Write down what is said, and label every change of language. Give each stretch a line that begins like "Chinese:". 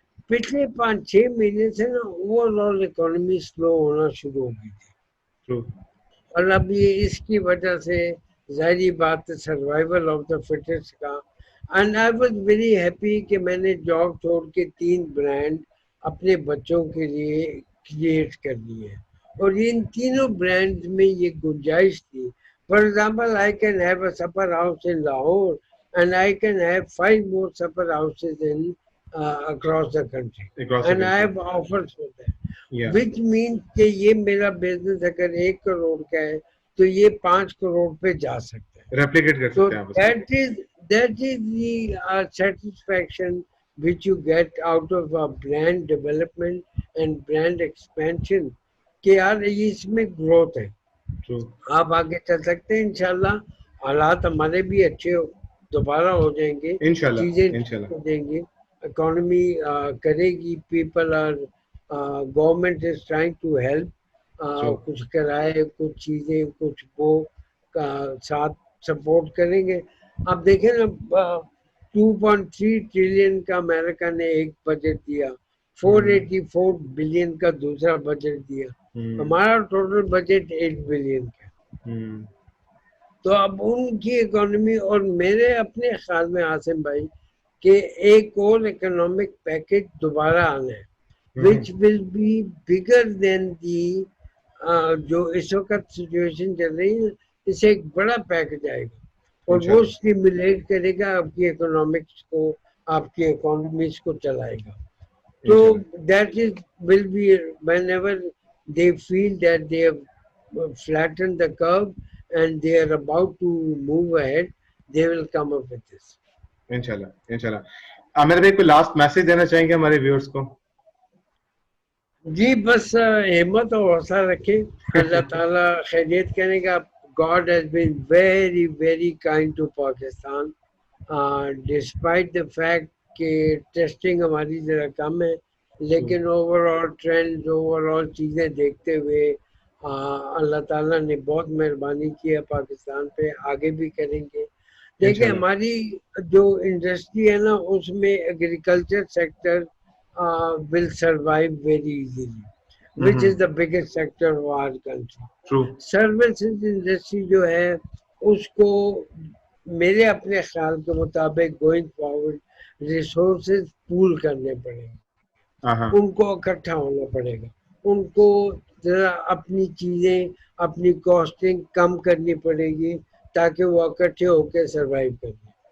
Urdu: پچھلے 5-6 مہینے سے نا اوور آل اکانومی سلو ہونا شروع ہو گئی تھی, اور اب یہ اس کی وجہ سے ظاہری بات ہے
English: survival of the fittest
Urdu: کا.
English: and I was very happy
Urdu: کہ میں نے جاب چھوڑ کے 3 برانڈ اپنے بچوں کے لیے کریٹ کر لیے, اور ان تینوں برانڈ میں یہ گنجائش تھی.
English: for example I can have a supper house in Lahore and I can have 5 more supper houses in across the country and I have offers for that, which means
Urdu: کہ یہ میرا بزنس اگر 1 کروڑ کا ہے تو یہ 5 کروڑ پہ جا سکتا ہے, ریپلیکیٹ کر سکتے ہیں.
English: that is the satisfaction which you get out of a brand development and brand expansion
Urdu: کہ یار اس میں گروتھ ہے, آپ آگے چل سکتے ہیں
English: انشاءاللہ.
Urdu: حالات ہمارے بھی اچھے دوبارہ ہو جائیں گے, انشاءاللہ چیزیں انشاءاللہ ہو جائیں گی, اکانومی کرے گی,
English: people are government is trying to help,
Urdu: کچھ کرائے, کچھ چیزیں, کچھ وہ ساتھ سپورٹ کریں گے. آپ دیکھیں نا 2.3 ٹریلین کا امریکہ نے ایک بجٹ دیا, 484 بلین کا دوسرا بجٹ دیا, ہمارا ٹوٹل بجٹ 8 بلین کا. تو اب ان کی اکانومی, اور میرے اپنے خیال میں عاصم بھائی کہ ایک اور اکنامک پیکج دوبارہ آنا ہے
English: which will be bigger than the
Urdu: جو اس وقت سچویشن چل رہی ہے, اس سے ایک بڑا پیکج آئے گا اور وہ اسٹیمولیٹ کرے گا آپ کی اکنامکس کو, آپ کی اکانومیز کو چلائے گا. تو
English: that is will be whenever they feel that they have flattened the curve and they are about to move ahead, they will come up with this.
Urdu: انشاءاللہ انشاءاللہ. عامر بھائی کوئی لاسٹ میسج دینا چاہیں گے ہمارے ویورز کو؟ جی بس ہمت اور حوصلہ رکھیں, اللہ تعالیٰ خیریت کرے گا.
English: God has been very very kind to Pakistan despite the fact
Urdu: کہ ٹیسٹنگ ہماری ذرا کم ہے, لیکن over all trend, over all چیزیں دیکھتے ہوئے اللہ تعالیٰ نے بہت مہربانی کی ہے پاکستان پہ, آگے بھی کریں گے. دیکھیں ہماری جو انڈسٹری ہے نا, اس میں agriculture sector
English: will survive very easily, which is the biggest sector of our country.
Urdu: Services industry جو ہے اس کو میرے اپنے خیال کے مطابق
English: going forward
Urdu: ریسورسز پول کرنے پڑیں گے, ان کو اکٹھا ہونا پڑے گا, ان کو ذرا اپنی چیزیں, اپنی کاسٹنگ کم کرنی پڑے گی تاکہ وہ اکٹھے ہو کے سروائیو کریں.